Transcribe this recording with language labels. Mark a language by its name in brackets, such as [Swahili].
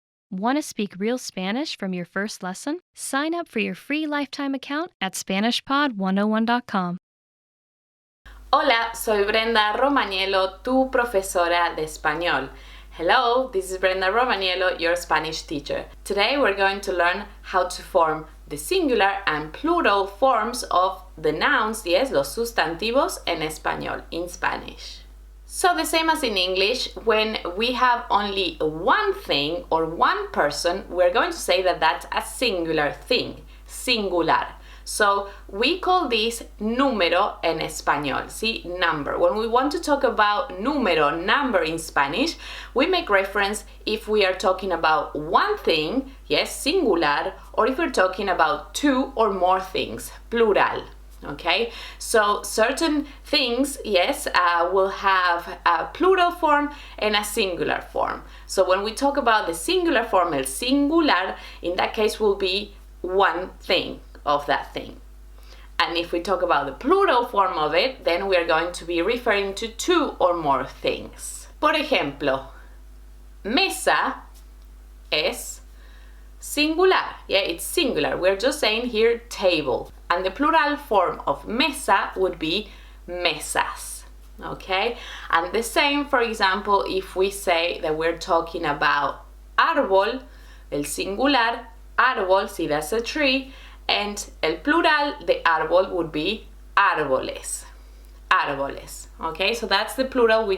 [English] Want to speak real Spanish from your first lesson? Sign up for your free lifetime account at SpanishPod101.com. [Spanish] Hola, soy Brenda Romagnello, tu profesora de español. [English] Hello, this is Brenda Romagnello, your Spanish teacher. Today we're going to learn how to form the singular and plural forms of the nouns, yes, [Spanish] los sustantivos en español, [English] in Spanish. So the same as in English, when we have only one thing or one person, we're going to say that that's a singular thing, singular. So we call this [Spanish] número en español, [English] see, number. When we want to talk about número, number in Spanish, we make reference if we are talking about one thing, yes, singular, or if we're talking about two or more things, plural. Okay, so certain things, yes, will have a plural form and a singular form. So when we talk about the singular form, el singular, in that case will be one thing of that thing. And if we talk about the plural form of it, then we are going to be referring to two or more things. [Spanish] Por ejemplo, mesa es singular. [English] Yeah, it's singular. We're just saying here table. And the plural form of mesa would be mesas. Okay? And the same, for example, if we say that we're talking about árbol, el singular, árbol, see that's a tree, and el plural, the árbol would be árboles. Árboles. Okay? So that's the plural.